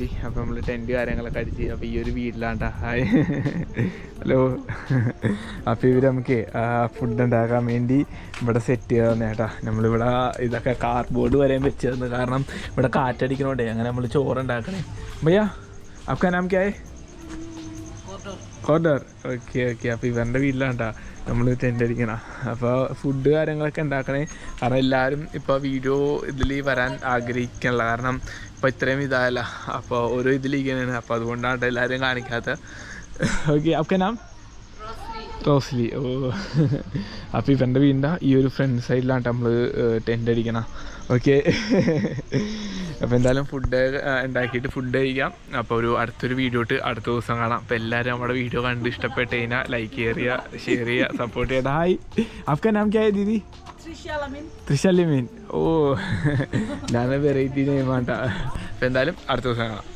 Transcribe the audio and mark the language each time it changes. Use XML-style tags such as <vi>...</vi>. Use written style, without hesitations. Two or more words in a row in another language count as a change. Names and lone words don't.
<ml>അപ്പോൾ നമ്മൾ ടെൻറ്റ് കാര്യങ്ങളൊക്കെ അടിച്ച്. അപ്പോൾ ഈ ഒരു വീട്ടിലാണ്ടാ. ഹായ്, ഹലോ. അപ്പോൾ ഇവർ നമുക്ക് ഫുഡ് ഉണ്ടാക്കാൻ വേണ്ടി ഇവിടെ സെറ്റ് ചെയ്ത് തന്നെ കേട്ടാ. നമ്മളിവിടെ ഇതൊക്കെ കാർഡ്ബോർഡ് വരെയും വെച്ച് തന്നു. കാരണം ഇവിടെ കാറ്റടിക്കണോണ്ടേ. അങ്ങനെ നമ്മൾ ചോറുണ്ടാക്കണേ. ഭയ്യാ</ml> <hi>आपका नाम क्या है?</hi> <ml>കോർഡർ. ഓക്കെ. അപ്പോൾ ഇവരുടെ വീട്ടിലാണ്ടാ നമ്മൾ ടെൻ്റ് അടിക്കണം. അപ്പോൾ ഫുഡ് കാര്യങ്ങളൊക്കെ ഉണ്ടാക്കണേ. കാരണം എല്ലാവരും ഇപ്പോൾ വീഡിയോ ഇതിൽ വരാൻ ആഗ്രഹിക്കണില്ല. കാരണം ഇപ്പോൾ ഇത്രയും ഇതായല്ല. അപ്പോൾ ഓരോ ഇതിലിരിക്കണേണ്. അപ്പോൾ അതുകൊണ്ടാണ് എല്ലാവരും കാണിക്കാത്തത്. ഓക്കെ,</ml> <hi>आपका नाम?</hi> <ml>റോസ്ലി. ഓ, അപ്പോൾ ഇവൻ്റെ വീടിൻ്റെ ഈ ഒരു ഫ്രണ്ട് സൈഡിലാണ് നമ്മൾ ടെൻ്റ് അടിക്കണം. ഓക്കെ. അപ്പോൾ എന്തായാലും ഫുഡ് ഉണ്ടാക്കിയിട്ട് ഫുഡ് കഴിക്കാം. അപ്പോൾ അടുത്തൊരു വീഡിയോ ഇട്ട് അടുത്ത ദിവസം കാണാം. അപ്പോൾ എല്ലാവരും നമ്മുടെ വീഡിയോ കണ്ട് ഇഷ്ടപ്പെട്ട് കഴിഞ്ഞാൽ ലൈക്ക് ചെയ്യുക, ഷെയർ ചെയ്യുക, സപ്പോർട്ട് ചെയ്യുക. ഹായ്,</ml> <hi>आपका नाम क्या है दीदी?</hi> <ml>ത്രിശാലിമീൻ. ഓ, ഞാൻ</ml> <en>variety nameaatta.</en> <ml>അപ്പോൾ എന്തായാലും അടുത്ത ദിവസം കാണാം.</ml>